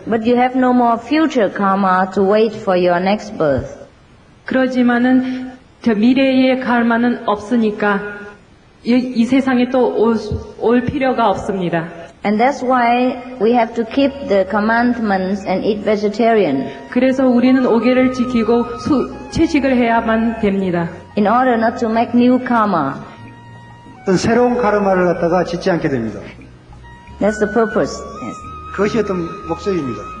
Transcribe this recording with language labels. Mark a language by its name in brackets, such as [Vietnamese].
[English] But you have no more future karma to wait for your next birth. [Korean] 그러지만은 저 미래의 karma는 없으니까 이 세상에 또 올 필요가 없습니다. [English] And that's why we have to keep the commandments and eat vegetarian. [Korean] 그래서 우리는 오계를 지키고 채식을 해야만 됩니다. [English] In order not to make new karma. [Korean] 어떤 새로운 카르마를 갖다가 짓지 않게 됩니다. [English] That's the purpose. Yes. [Korean] 그것이 어떤 목적입니다.